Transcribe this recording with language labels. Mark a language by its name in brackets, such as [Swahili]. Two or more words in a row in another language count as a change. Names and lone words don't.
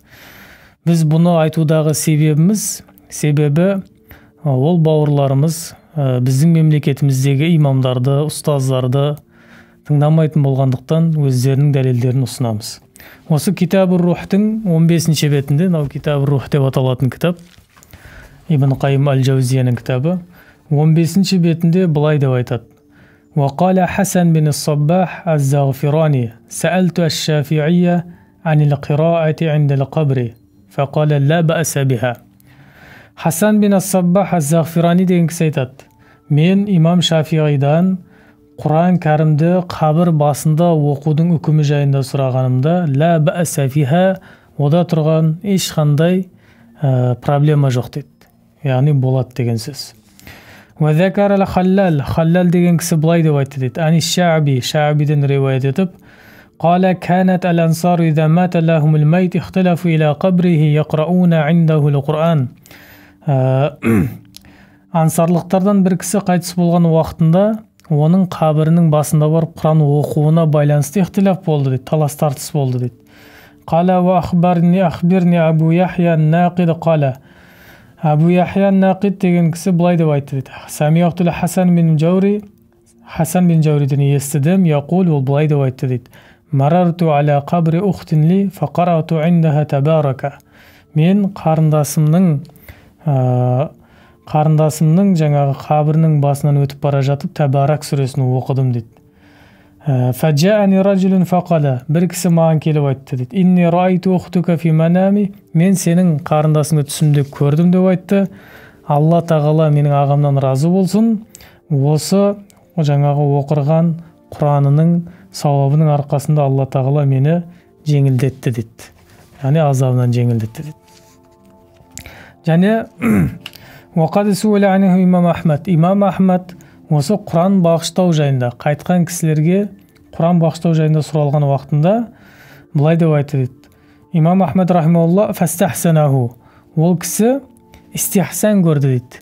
[Kazakh] Біз бұны айтудағы себебі ол бауырларымыз біздің мемлекетіміздегі имамдарды, ұстаздарды тыңдамайтын болғандықтан өздерінің дәлелдерін ұсынамыз. Осы Китаб-ыр-Рухтың 15-ші бетінде, Китаб-ыр-Рух деп аталатын кітап, Ибн Қайым әл-Жаузияның кітабы, 15-ші бетінде былай деп айтады: [Arabic] وقال حسن بن الصباح الزغفراني سألت الشافعية عن القراءة عند القبر فقال لا بأس بها. [Kazakh] Хасан бин ас-Саббах аз-Зағфирани деген кісі айтады: мен имам Шафиғидан Құран кәрімді қабір басында оқудың үкімі жайында сұрағанымда [Arabic] لا بأس بها, [Kazakh] ода тұрған ешқандай проблема жоқ дейді. Яғни болады деген сөз. [Arabic] وذكر الخلال, [Kazakh] Халлал деген кісі былай деп айтты дейді: ани Шаъби, Шаъбиден риуаят етіп, [Arabic] قال كانت الأنصار إذا مات لهم الميت اختلفوا إلى قبره يقرؤون عنده القرآن. [Kazakh] Ансарлықтардан бір кісі қайтыс болған уақытында оның қабірінің басында барып Құран оқуына байланысты ихтилаф болды дейді, талас тартыс болды дейді. [Arabic] قال وأخبرني أبو يحيى الناقد قال, [Kazakh] Абу Яхья ан-Нақид деген кісі былай деп айтты дейді: Самиғтул Хасан бин Жаури, Хасан бин Жауриден естідім, яқул, ол былай деп айтты дейді: [Arabic] مررت على قبر أخت لي فقرأت عندها تبارك. [Kazakh] Мен қарындасымның жаңағы қабірінің басынан өтіп бара жатып Табарак сүресін оқыдым дейді. [Arabic] فجاءني رجل فقال, [Kazakh] бір кісі маған келіп айтты дейді: [Arabic] إني رأيت أختك في المنام, [Kazakh] мен сенің қарындасыңды түсімде көрдім деп айтты. Алла тағала менің ағамнан разы болсын, осы жаңағы оқырған Құранының сауабының арқасында Алла тағала мені жеңілдетті дейді. Яғни азабынан жеңілдетті дейді. Және [Arabic] وقد سئل عنه [Kazakh] имам Ахмад, имам Ахмад осы Құран бағыштау жайында, қайтқан кісілерге Құран бағыштау жайында сұралған уақытында былай деп айтты дейді: Имам Ахмад [Arabic] رحمه الله فاستحسنه, [Kazakh] ол кісі истихсан көрді дейді.